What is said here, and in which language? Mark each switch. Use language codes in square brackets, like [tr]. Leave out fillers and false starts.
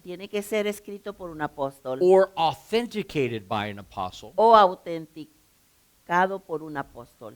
[es] tiene que ser escrito por un apóstol [en] or authenticated by an apostle, [es] o autenticado por un apóstol,